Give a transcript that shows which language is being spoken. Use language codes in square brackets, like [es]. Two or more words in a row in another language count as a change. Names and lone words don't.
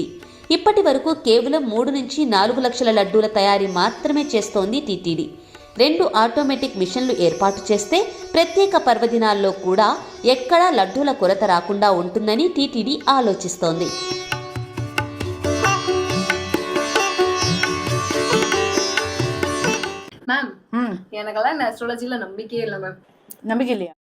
[te] ఇప్పటి వరకు కేవలం 3 నుంచి 4 లక్షల లడ్డూల తయారీ మాత్రమే చేస్తోంది టీటీడీ. 2 ఆటోమేటిక్ మిషన్లు ఏర్పాటు చేస్తే ప్రత్యేక పర్వదినాల్లో కూడా ఎక్కడా లడ్డూల కొరత రాకుండా ఉంటుందని టీటీడీ ఆలోచిస్తోంది. [ta] மேம் எனக்கெல்லாம் இந்த அஸ்ட்ராலஜில நம்பிக்கையே இல்லை மேம். நம்பிக்கை இல்லையா?